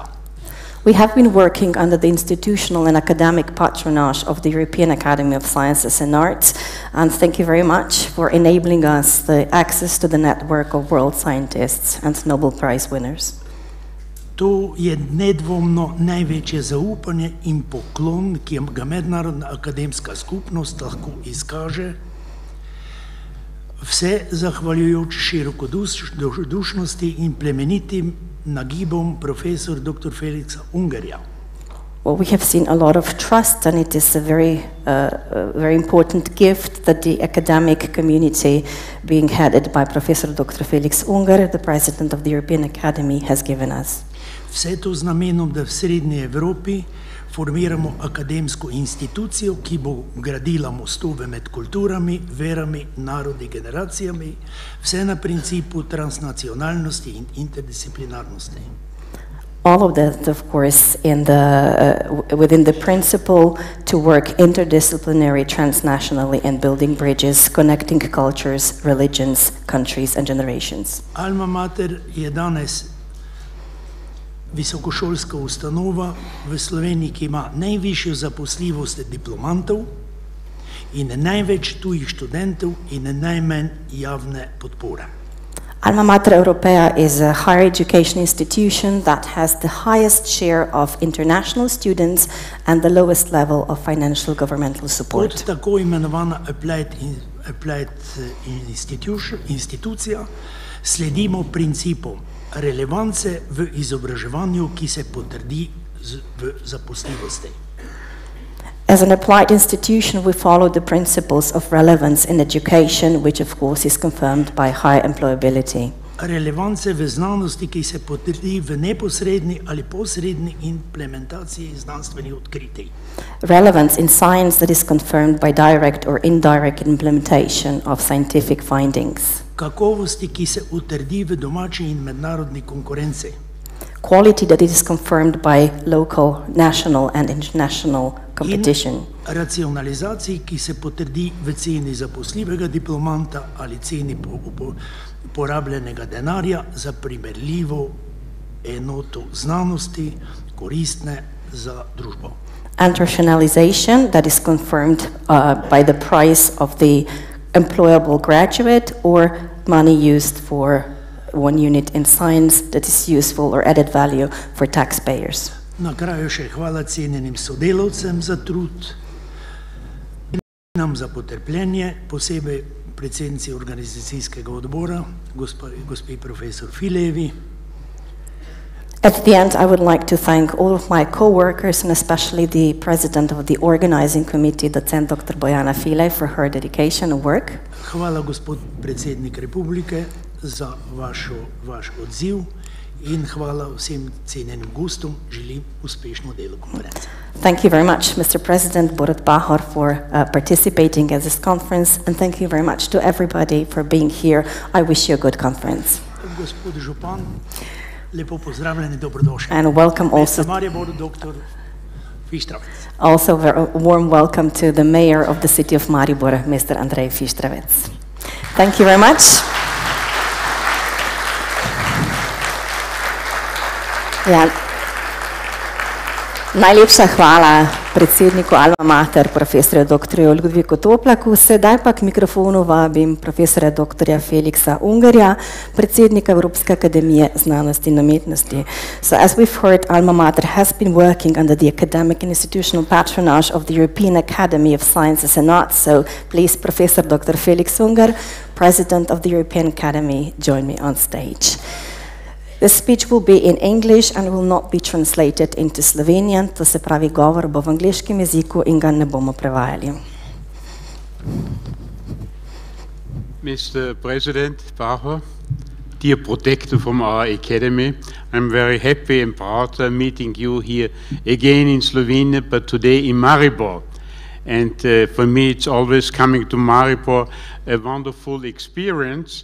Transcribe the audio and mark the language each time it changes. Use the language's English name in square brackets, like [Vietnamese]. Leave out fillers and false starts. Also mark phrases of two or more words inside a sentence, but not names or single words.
[English] We have been working under the institutional and academic patronage of the European Academy of Sciences and Arts, and thank you very much for enabling us the access to the network of world scientists and Nobel Prize winners. [Slovenian] To je nedvomno največje zaupanje in poklon, ki ga mednarodna akademska skupnost lahko izkaže, vse zahvaljujoč širokodušnosti in plemenitim nagibom profesor dr. Felixa Ungarja. [English] Well, we have seen a lot of trust, and it is a very important gift that the academic community, being headed by Professor Dr. Felix Ungar, the President of the European Academy, has given us. [Slovenian] Vse to z namenom, da v Srednji Evropi formiramo akademsko institucijo, ki bo gradila mostove med kulturami, verami, narodi, generacijami, vse na principu transnacionalnosti in interdisciplinarnosti. [English] All of that, of course, within the principle to work interdisciplinary, transnationally, and building bridges, connecting cultures, religions, countries, and generations. [Slovenian] Alma Mater je danes visokošolska ustanova v Sloveniji, ki ima najvišjo zaposljivost diplomantov in največ tujih študentov in najmanj javne podpore. [English] Alma Mater Europea is a higher education institution that has the highest share of international students and the lowest level of financial governmental support. [Slovenian] Kot tako imenovana applied institucija sledimo principom relevance v izobraževanju, ki se potrdi v zaposljivosti. [English] As an applied institution, we follow the principles of relevance in education, which of course is confirmed by high employability. [Slovenian] Relevance v znanosti, ki se potrdi v neposredni ali posredni implementaciji znanstvenih odkritij. [English] Relevance in science that is confirmed by direct or indirect implementation of scientific findings. [Slovenian] Kakovosti, ki se utrdi v domači in mednarodni konkurenci. [English] Quality that is confirmed by local, national and international competition. [Slovenian] In racionalizaciji, ki se potrdi v ceni zaposljivega diplomanta ali ceni porabljenega denarja za primerljivo enoto znanosti, koristne za družbo. [English] And rationalization that is confirmed by the price of the employable graduate or money used for one unit in science that is useful or added value for taxpayers. [Slovenian] Na kraju še hvala cenjenim sodelavcem za trud in nam za potrpljenje, posebej predsednici organizacijskega odbora, gospe profesor Filevi. [English] At the end, I would like to thank all of my co-workers and especially the president of the organizing committee, docent Dr. Bojana File, for her dedication and work. [Slovenian] Hvala gospod predsednik Republike za vaš odziv in hvala vsem cenjenim gostom, želim uspešno delo konference. [English] Thank you very much, Mr. President Borut Pahor, for participating at this conference, and thank you very much to everybody for being here. I wish you a good conference. [Slovenian] Gospod župan, lepo pozdravljeni, dobrodošli. [English] And welcome also. [Slovenian] Mariboru, Dr. Fištravec. [English] Also a warm welcome to the mayor of the city of Maribor, Mr. Andrej Fištravec. Thank you very much. [Slovenian] Ja. Najlepša hvala predsedniku Alma Mater, profesorju dr. Ludviku Toplaku. Sedaj pa k mikrofonu vabim profesorja dr. Feliksa Ungarja, predsednika Evropske akademije znanosti in umetnosti. [English] So as we've heard, Alma Mater has been working under the academic and institutional patronage of the European Academy of Sciences and Arts. So please, Professor Dr. Felix Ungar, President of the European Academy, join me on stage. The speech will be in English and will not be translated into Slovenian, [Slovenian] to se pravi govor bo v angliškem jeziku in ga ne bomo prevajali. [English] Mr. President Pahor, dear protector from our academy, I'm very happy and proud meeting you here again in Slovenia, but today in Maribor. And for me it's always coming to Maribor a wonderful experience.